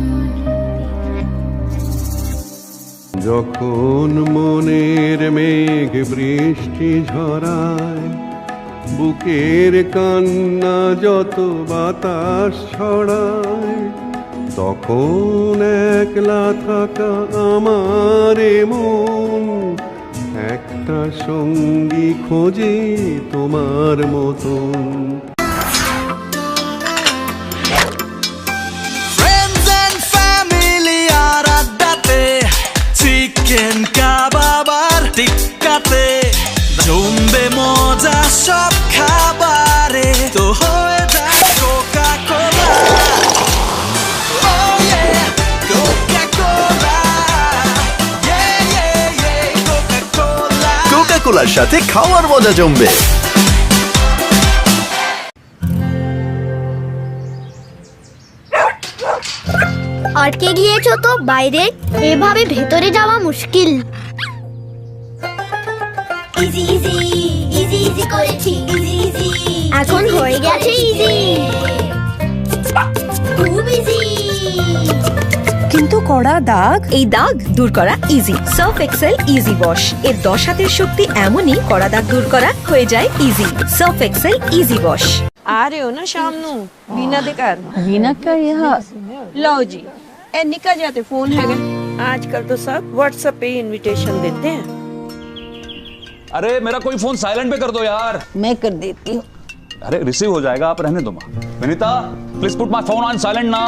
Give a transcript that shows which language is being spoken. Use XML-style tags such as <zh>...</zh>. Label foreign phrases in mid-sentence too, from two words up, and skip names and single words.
<bn>যখন মনের মেঘ বৃষ্টি ঝরায়, বুকের কান্না যত বাতাস ছড়ায়, তখন একলা থাকা আমার মন একটা সঙ্গী খোঁজে তোমার মতন।</bn> <en>Friends and family</en> <bn>আর আড্ডাতে, চিকেন কাবাব আর টিক্কাতে, জমবে মজা সব খাবারে, তো হয়ে যায় কোকা কোলা।</bn> <en>Oh yeah, Coca-Cola. Yeah, yeah, yeah, Coca-Cola.</en> <bn>কোকা-কোলার সাথে খাওয়ার মজা জমবে। আটকে গিয়েছো তো বাইরে, এভাবে ভেতরে যাওয়া মুশকিল।</bn> <en>easy easy easy easy</en> <bn>করেছি,</bn> <en>easy easy</en> <bn>এখন হয়ে গেছে ইজি, খুব ইজি। কিন্তু কড়া দাগ, এই দাগ দূর করা ইজি। সার্ফ এক্সেল ইজি ওয়াশ এর 10 হাতের শক্তি এমনই, কড়া দাগ দূর করা হয়ে যায় ইজি। সার্ফ এক্সেল इजी वॉश।</bn> <pa>ਆ ਰਹੇ ਹੋ ਨਾ ਸ਼ਾਮ ਨੂੰ ਵੀਨਾ ਦੇ ਘਰ?</pa> <hi>वीना का यहाँ लो जी, ए निकल जाते फोन है आजकल तो सब व्हाट्सएप पे इनविटेशन देते हैं। अरे मेरा कोई फोन साइलेंट पे कर दो यार। मैं कर देती हूँ। अरे रिसीव हो जाएगा, आप रहने दो माँ। विनीता</hi> <en>please put my phone on silent</en> <hi>ना।</hi>